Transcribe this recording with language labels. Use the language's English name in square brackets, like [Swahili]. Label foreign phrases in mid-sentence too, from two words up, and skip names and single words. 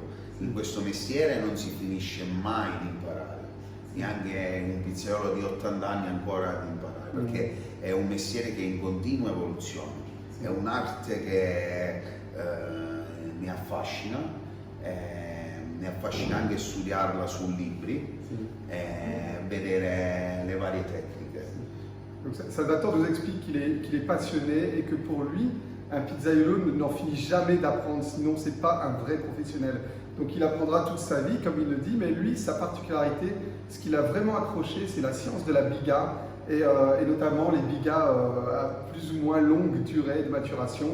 [Italian] In questo mestiere non si finisce mai di imparare, neanche un pizzaiolo di 80 anni ancora di imparare, perché è un mestiere che è in continua evoluzione, è un'arte che mi affascina anche studiarla su libri e vedere le varie tecniche. [French] Donc Salvatore nous explique qu'il est passionné et que pour lui, un pizzaiolo n'en finit jamais d'apprendre, sinon c'est pas un vrai professionnel. Donc il apprendra toute sa vie, comme il le dit, mais lui, sa particularité, ce qu'il a vraiment accroché, c'est la science de la biga, et notamment les bigas à plus ou moins longue durée de maturation.